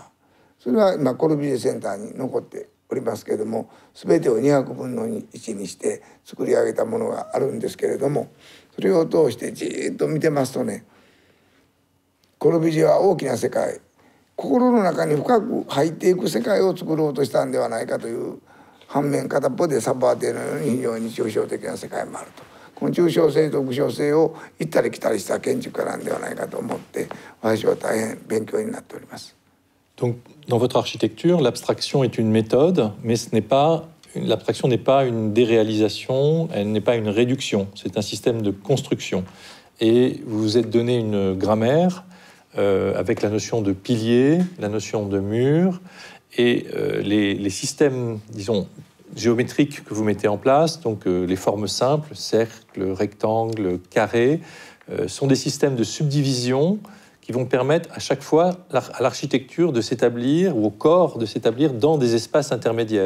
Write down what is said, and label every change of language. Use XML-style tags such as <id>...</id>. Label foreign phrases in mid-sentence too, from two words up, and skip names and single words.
<ja>それは今コルビジエセンターに残っておりますけれども、全てを200分の1にして作り上げたものがあるんですけれども、それを通してじーっと見てますとね、コルビジエは大きな世界、心の中に深く入っていく世界を作ろうとしたんではないかという、反面片っぽでサバーテのように非常に抽象的な世界もあると。この抽象性と具象性を行ったり来たりした建築家なんではないかと思って、私は大変勉強になっております。</ja> <fr>Donc, dans votre architecture, l'abstraction est une méthode, mais l'abstraction n'est pas une déréalisation, elle n'est pas une réduction, c'est un système de construction. Et vous vous êtes donné une grammaire avec la notion de pilier, la notion de mur, et les systèmes, disons, géométriques que vous mettez en place, donc les formes simples, cercle, rectangle, carré, sont des systèmes de subdivision qui vont permettre à chaque fois à l'architecture de s'établir, ou au corps de s'établir dans des espaces intermédiaires.</fr>